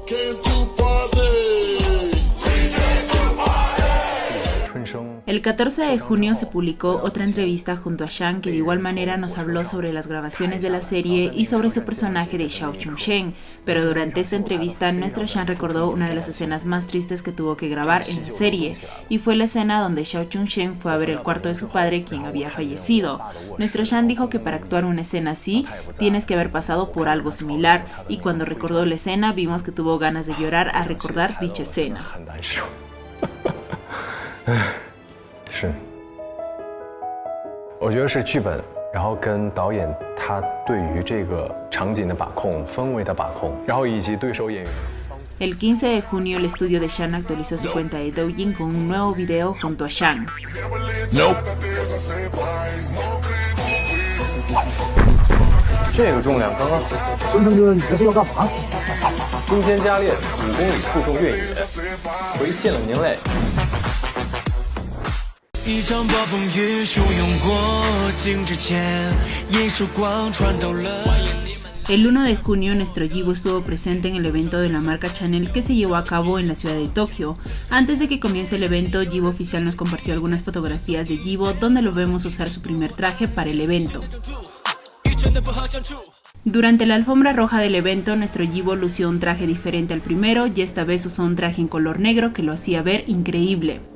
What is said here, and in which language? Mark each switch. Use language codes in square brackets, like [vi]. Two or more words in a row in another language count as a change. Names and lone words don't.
[es] El 14 de junio se publicó otra entrevista junto a Shan que de igual manera nos habló sobre las grabaciones de la serie y sobre su personaje de Xiao Chun-shen, pero durante esta entrevista nuestro Shan recordó una de las escenas más tristes que tuvo que grabar en la serie, y fue la escena donde Xiao Chun-shen fue a ver el cuarto de su padre quien había fallecido. Nuestro Shan dijo que para actuar una escena así tienes que haber pasado por algo similar, y cuando recordó la escena vimos que tuvo ganas de llorar al recordar dicha escena. [zh] 是，我觉得是剧本，然后跟导演他对于这个场景的把控、氛围的把控，然后以及对手演员。 [es] El 15 de junio el estudio de Shan actualizó su cuenta de Douyin con un nuevo video junto a Shan. [zh] 这个重量刚刚好。孙成哥，你这是要干嘛？今天加练5公里负重越野，回见了您嘞。一场暴风雨汹涌过境之前，一束光穿透了。 [es] El 1 de junio nuestro Yibo estuvo presente en el evento de la marca Chanel que se llevó a cabo en la ciudad de Tokio. Antes de que comience el evento, Yibo Oficial nos compartió algunas fotografías de Yibo donde lo vemos usar su primer traje para el evento. Durante la alfombra roja del evento, nuestro Yibo lució un traje diferente al primero y esta vez usó un traje en color negro que lo hacía ver increíble.